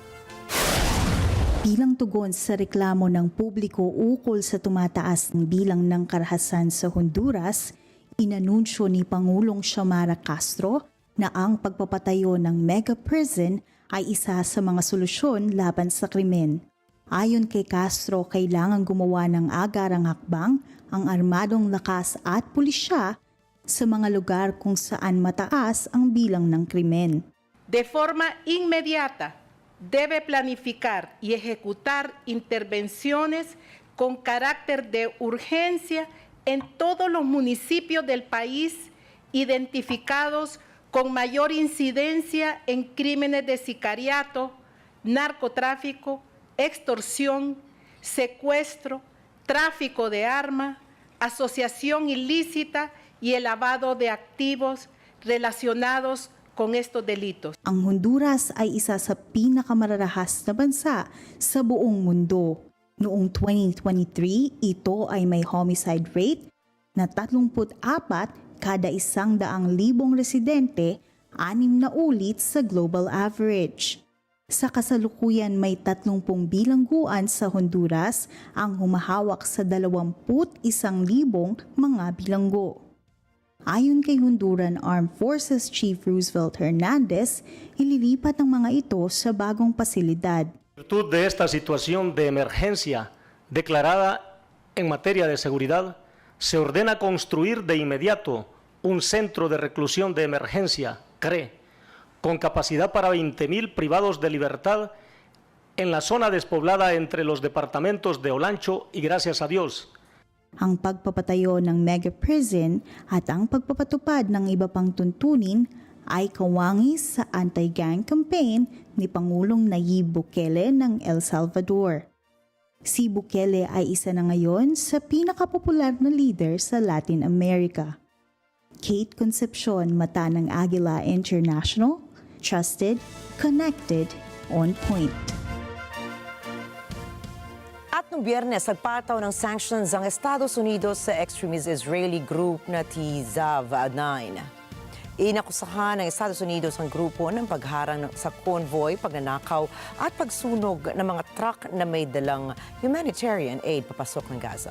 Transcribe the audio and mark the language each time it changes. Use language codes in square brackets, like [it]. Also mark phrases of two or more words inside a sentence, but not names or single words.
[tl] Bilang tugon sa reklamo ng publiko ukol sa tumataas ng bilang ng karahasan sa Honduras, inanunsyo ni Pangulong Xiomara Castro na ang pagpapatayo ng [en] mega prison [tl] ay isa sa mga solusyon laban sa krimen. Ayon kay Castro, kailangan gumawa ng agarang hakbang ang armadong lakas at pulisya sa mga lugar kung saan mataas ang bilang ng krimen. [es] De forma inmediata, debe planificar y ejecutar intervenciones con carácter de urgencia en todos los municipios del país identificados con mayor incidencia en crímenes de sicariato, narcotráfico, extorsión, secuestro, tráfico de armas, asociación ilícita y el lavado de activos relacionados con estos delitos. [tl] Ang Honduras ay isa sa pinakamararahas na bansa sa buong mundo. Noong 2023, ito ay may [en] homicide rate [tl] na 34 kada 100,000 residente, 6 na ulit sa [en] global average. [tl] Sa kasalukuyan may 30 bilangguan sa Honduras ang humahawak sa 21,000 mga bilanggo. Ayon kay [en] Honduran Armed Forces Chief [tl] Roosevelt Hernandez, ililipat ang mga ito sa bagong pasilidad. [es] En virtud de esta situación de emergencia declarada en materia de seguridad, se ordena construir de inmediato un centro de reclusión de emergencia, CRE, con capacidad para 20,000 privados de libertad en la zona despoblada entre los departamentos de Olancho y Gracias a Dios. [tl] Ang pagpapatayo ng [en] mega prison [tl] at ang pagpapatupad ng iba pang tuntunin ay kawangis sa [en] anti-gang campaign [tl] ni Pangulong Nayib Bukele ng El Salvador. Si Bukele ay isa na ngayon sa pinakapopular na leader sa Latin America. Kate Concepcion, mata ng Agila International, [en] trusted, connected, on point. [tl] At noong Biyernes, nagpataw ng sanctions ang Estados Unidos sa [en] extremist Israeli group [tl] na Tzav-9. Inakusahan ng Estados Unidos ang grupo ng pagharang sa convoy, pagnanakaw at pagsunog ng mga truck na may dalang [en] humanitarian aid [tl] papasok ng Gaza.